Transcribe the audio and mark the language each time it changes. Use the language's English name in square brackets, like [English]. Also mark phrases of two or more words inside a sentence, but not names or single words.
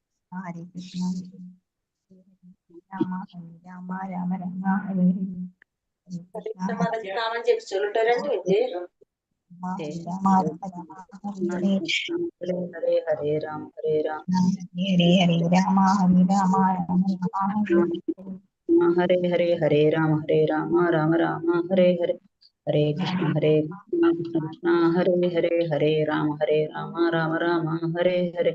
[Sanskrit] Hare Krishna, Rama Hare Rama, Rama Rama Hare Hare, Hare Krishna, Hare [Malayalam] നാമം ജപിച്ചോളൂ കേട്ടോ, 2 മിനിറ്റ്. [Sanskrit] Rama, Rama Rama, Hare Hare, ഹരേ ഹരേ രാം ഹരേ രാം Hare Hare, Rama Hare Rama, Rama Rama Hare ഹരേ ഹരേ ഹരേ രാം രാമ രാമ ഹരേ ഹരേ. ഹരേ കൃഷ്ണ കൃഷ്ണ കൃഷ്ണ ഹരേ ഹരേ ഹരേ രാമ രാമ രാമ ഹരേ ഹരേ.